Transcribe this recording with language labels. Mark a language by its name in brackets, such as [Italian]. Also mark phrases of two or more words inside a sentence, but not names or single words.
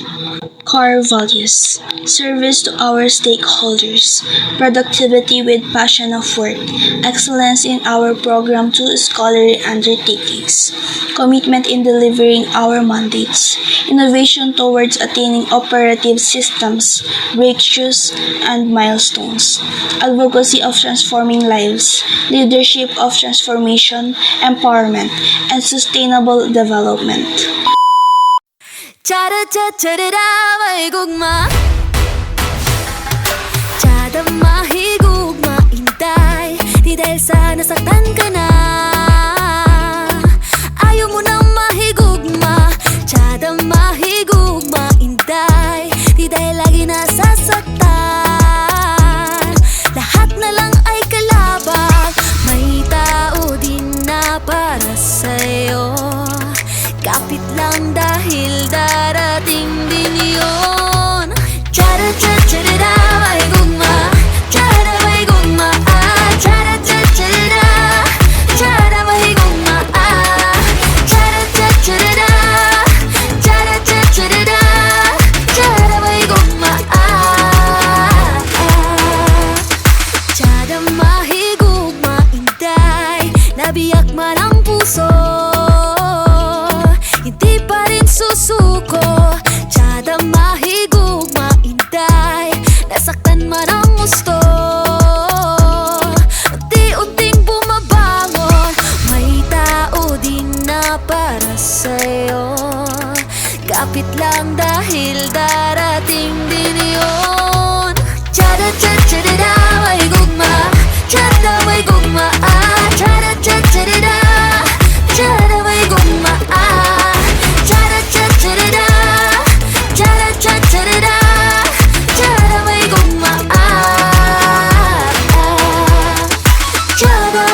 [English] Core values: service to our stakeholders, productivity with passion of work, excellence in our program to scholarly undertakings, commitment in delivering our mandates, innovation towards attaining operative systems, breakthroughs, and milestones, advocacy of transforming lives, leadership of transformation, empowerment, and sustainable development. Cha-da-cha-cha-da-da, [Cebuano] may gugma. Chada mahigugma, intay. [Filipino] Di dahil sa nasaktan ka na. [Cebuano] Ayaw mo na mahigugma. Chada mahigugma, intay. [Filipino] Di dahil lagi nasasaktan. Lahat na lang ay kalabang. May tao din na para sa'yo. Kapit lang dahil darating din yun. Cha-da-cha-cha-da-da, [Cebuano] may gugma. Cha-da may gugma, ah. Cha-da-cha-cha-da-da, cha-da may gugma, ah. Cha-da-cha-cha-da-da, cha-da-cha-cha-da-da, cha-da may gugma, ah. Cha-da mahigugma, inday. [Filipino] Nabiyak man ang puso, hindi pa rin susuko. [Cebuano] Tsada mahigugma, inday. [Filipino] Nasaktan man ang gusto, unti-unting bumabangon. May tao din na para sa'yo. Kapit lang dahil darating din yun. Tsada-cha-cha-da-da, [Cebuano] may gugma. Tsada may gugma, ah. Tsada-cha-cha-da-da, tsada may gugma, ah. Cha-da-cha-cha-da-da, cha-da-cha-cha-da-da, cha-da may gugma, ah.